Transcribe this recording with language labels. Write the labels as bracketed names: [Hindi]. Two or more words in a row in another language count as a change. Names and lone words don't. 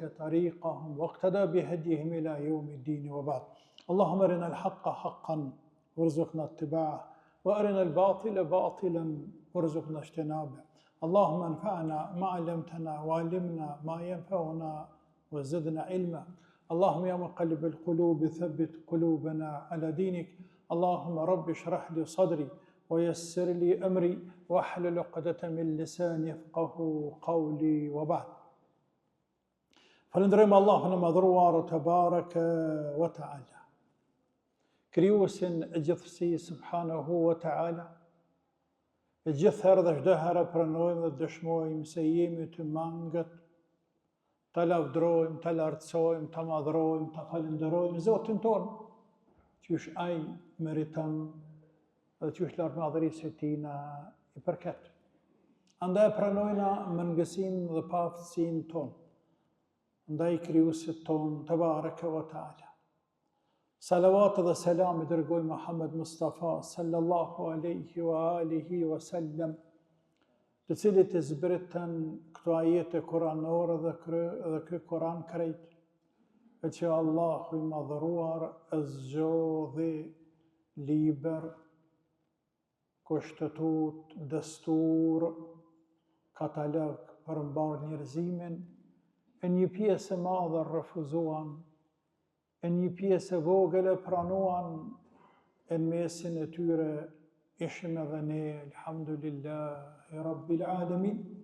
[Arabic] طريقهم واقتدى بهديهم إلى يوم الدين وبعد اللهم أرنا الحق حقا وارزقنا اتباعه وأرنا الباطل باطلا وارزقنا اجتنابه اللهم انفعنا ما علمتنا وعلمنا ما ينفعنا وزدنا علما اللهم يا مقلب القلوب ثبت قلوبنا على دينك اللهم رب اشرح لي صدري ويسر لي أمري واحلل عقدة من لساني يفقهوا قولي وبعد. [Albanian] Falënderojmë Allahun e madhruar [Arabic] تبارك وتعالى, [Albanian] krijuesin e gjithësisë [Arabic] سبحانه وتعالى. [Albanian] E gjithë herë dhe çdo herë pranojmë dhe dëshmojmë se jemi të mangët, ta lavdrojmë, ta lartësojmë, ta madhrojmë, ta falenderojmë Zotin tonë, qysh ai meriton dhe qysh lartë madhërisë e tina i përket. Andaj pranojna mëngësinë dhe paftësinë tonë ndaj krijuesit tonë [Arabic] تبارك وتعالى. [Albanian] Salavat dhe selam i dërgoj Muhammed Mustafa [Arabic] صلى الله عليه وعلى آله وسلم, [Albanian] të cilit i zbritën këto ajete kuranore dhe ky Kuran krejt, e që Allahu i madhëruar e zgjodhi liber, kushtetut, destur, katalog për mbar njerëzimin, e një pjesë e madhe refuzuan, e një pjesë e vogël e pranuan, e në mesin e tyre ishim edhe ne, [Arabic] الحمد لله رب العالمين.